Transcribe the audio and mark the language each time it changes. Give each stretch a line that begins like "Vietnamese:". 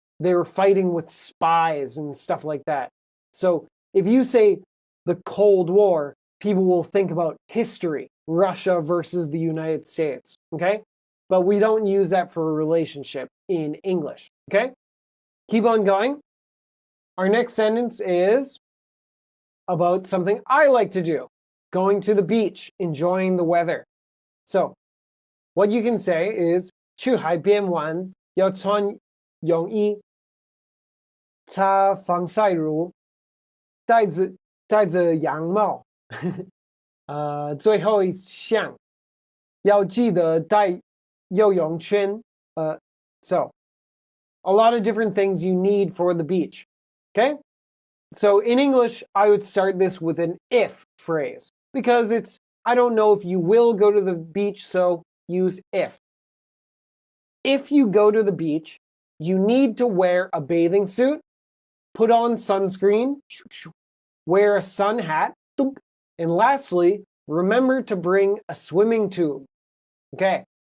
English: They were fighting with spies and stuff like that. So if you say the Cold War, people will think about history, Russia versus the United States, okay? But we don't use that for a relationship in English, okay? Keep on going. Our next sentence is about something I like to do, going to the beach, enjoying the weather. So what you can say is
Chinese: 去海边玩要穿泳衣，擦防晒乳，戴着羊帽。最后一项要记得带游泳圈。
English: So a lot of different things you need for the beach. Okay? So in English, I would start this with an if phrase because I don't know if you will go to the beach, so use if. If you go to the beach, you need to wear a bathing suit, put on sunscreen, wear a sun hat, and lastly, remember to bring a swimming tube. Okay.